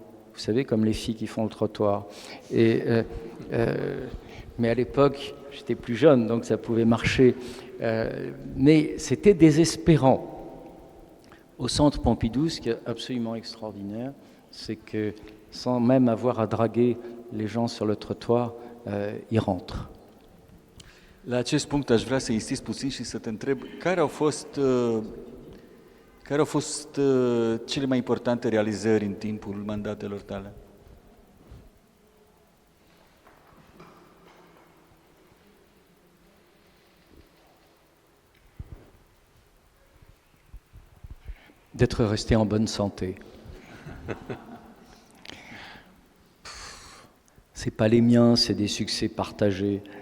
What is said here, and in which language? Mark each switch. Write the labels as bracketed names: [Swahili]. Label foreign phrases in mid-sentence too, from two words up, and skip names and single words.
[French] Vous savez, comme les filles qui font le trottoir. Mais à l'époque, j'étais plus jeune, donc ça pouvait marcher. Mais c'était désespérant. Au Centre Pompidou, ce qui est absolument extraordinaire, c'est que sans même avoir à draguer les gens sur le trottoir, ils rentrent. [Romanian] La acest punct aș vrea să insist puțin și să te întreb care au fost cele mai importante realizări în timpul mandatelor tale? [French] D'être resté en bonne santé. C'est pas les miens, c'est des succès partagés.